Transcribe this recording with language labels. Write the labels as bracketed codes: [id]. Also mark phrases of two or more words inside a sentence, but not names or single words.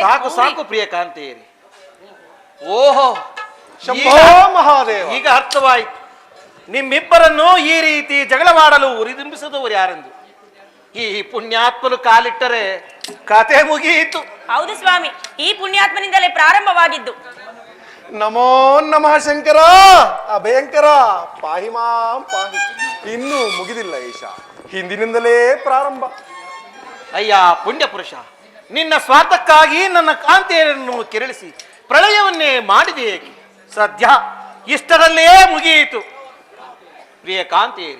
[kn] ಸಾಕು ಸಾಕು ಪ್ರಿಯ ಕಾಂತೇರಿ. ಓಹೋ, ಶಂಭೋ ಮಹಾದೇವ. ಈಗ ಅರ್ಥವಾಯಿತು. ನಿಮ್ಮಿಬ್ಬರನ್ನು ಈ ರೀತಿ ಜಗಳ ಮಾಡಲು ಉರಿದುಂಬಿಸಿದವರು ಯಾರೆಂದು. ಈ ಪುಣ್ಯಾತ್ಮನು ಕಾಲಿಟ್ಟರೆ ಕತೆ ಮುಗಿಯಿತು. ಹೌದು ಸ್ವಾಮಿ, ಈ ಪುಣ್ಯಾತ್ಮನಿಂದಲೇ ಪ್ರಾರಂಭವಾಗಿದ್ದು. [sa] ನಮೋ ನಮಃ ಶಂಕರ ಅಭಯಂಕರ ಪಾಹಿ ಮಾಂ ಪಾಹಿ. [kn] ಇನ್ನೂ ಮುಗಿದಿಲ್ಲ ಈಶ, ಹಿಂದಿನಿಂದಲೇ ಪ್ರಾರಂಭ. ಅಯ್ಯ ಪುಣ್ಯ ಪುರುಷ, ನಿನ್ನ ಸ್ವಾರ್ಥಕ್ಕಾಗಿ ನನ್ನ ಕಾಂತೆಯನ್ನು ಕೆರಳಿಸಿ ಪ್ರಳಯವನ್ನೇ ಮಾಡಿದೆ ಏಕೆ? ಸದ್ಯ ಇಷ್ಟರಲ್ಲೇ ಮುಗಿಯಿತು. ಪ್ರಿಯ ಕಾಂತಿಯರಿ,